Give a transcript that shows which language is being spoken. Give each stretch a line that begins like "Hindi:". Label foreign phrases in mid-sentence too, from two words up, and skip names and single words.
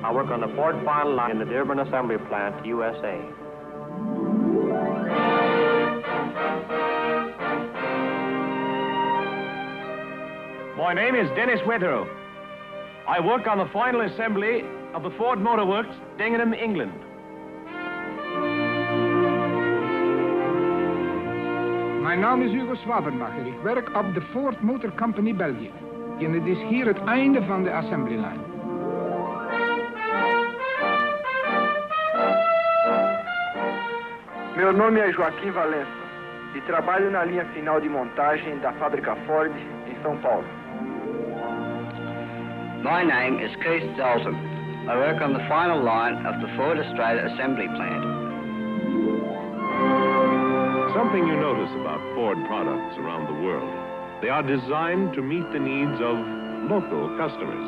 English: I work on the Ford final line in the Dearborn Assembly Plant, USA. My name is Dennis Wetherow. I work on the final assembly of the Ford Motor Works, Dagenham, England.
Dutch: Mijn naam is Hugo Swabenbacher. Ik werk op de Ford Motor Company België. En het is hier het einde van de
English: assembly line.
Portuguese: Meu nome é Joaquim Valença e trabalho na linha final de montagem da fábrica Ford em São Paulo.
English: My name is Keith Dalton. I work on the final line of the Ford Australia assembly plant. Something you notice about Ford products around the world, they are designed to meet the needs of local customers.